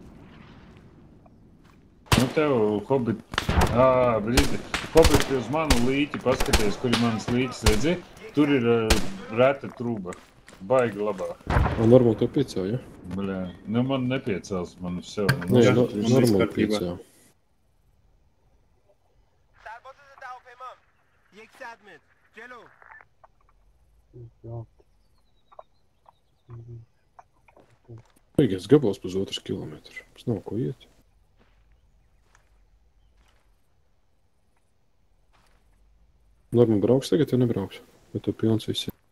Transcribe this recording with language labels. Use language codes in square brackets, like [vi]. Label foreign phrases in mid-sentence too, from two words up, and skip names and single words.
[lv] Nu, tev, hobit... brīdi. Hobit uz manu līķi paskaties, kur ir manas līķis, redzi? Tur ir reta truba. Baigi labā. Normāli to piecā, ja? Bļā. Nu, man nepiecels, man sev. Nē, Jā, normāli kārtībā. piecā. [fa] سرباز ضد هواپیما 100 متر جلو [lv] Jā. Beigies gabals pusotrs kilometru. Tas nav ko iet. Normāli brauks tagad, ja nebrauks? Vai tu pilns visi?